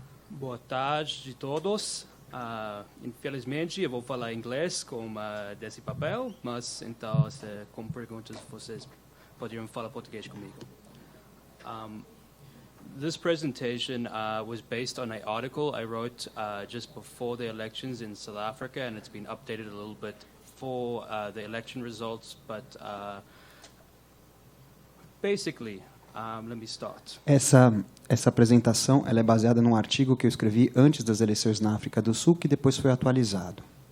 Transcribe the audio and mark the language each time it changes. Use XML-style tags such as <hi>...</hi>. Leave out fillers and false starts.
<pt>Boa tarde a todos. Infelizmente, eu vou falar inglês desse papel, mas então, com perguntas, vocês poderiam falar português comigo.</pt> <en>This presentation was based on an article I wrote just before the elections in South Africa, and it's been updated a little bit for the election results, but basically, let me start.</en> <pt>Essa apresentação ela é baseada num artigo que eu escrevi antes das eleições na África do Sul, que depois foi atualizado.</pt>